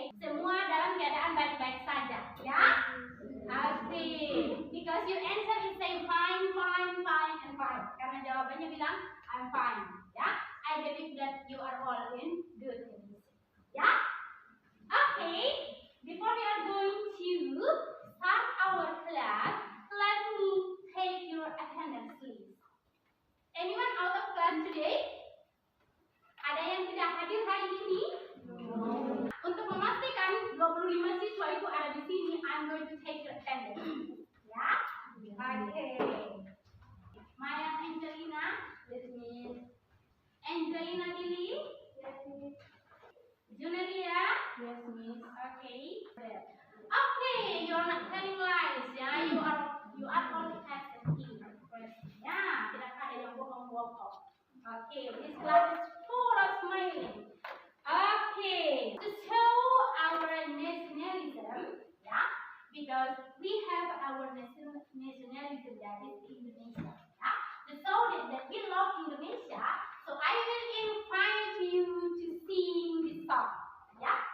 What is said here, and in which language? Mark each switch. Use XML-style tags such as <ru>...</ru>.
<id>Semua dalam keadaan baik-baik saja, ya?</id> <en>Okay. Because your answer is saying fine, fine, fine, and fine.</en> <id>Karena jawabannya bilang</id> <en>I'm fine, ya? I believe that you are all in good condition, ya? Okay. Before we are going to start our class, let me take your attendance, please. Anyone out of class today?</en> <id>Ada yang tidak hadir hari ini?</id> <en>No.</en> <id>Untuk memastikan 25 siswa itu ada di sini,</id> <en>I'm going to take your attendance. Ya? Okay. Maya Angelina? Yes, Miss. Angelina Lily? Yes, Miss. Junelia? Yes, Miss. Okay. Okay, you're not telling lies, ya? You are all tested in.</en> <id>Ya, tidak ada yang bohong-bohong.</id> <en>Okay, this class is full of smiling. Okay, to show our nationalism, yeah, because we have our nationalism that is Indonesia, yeah. To show that we love Indonesia, so I will invite you to sing this song, yeah.</en>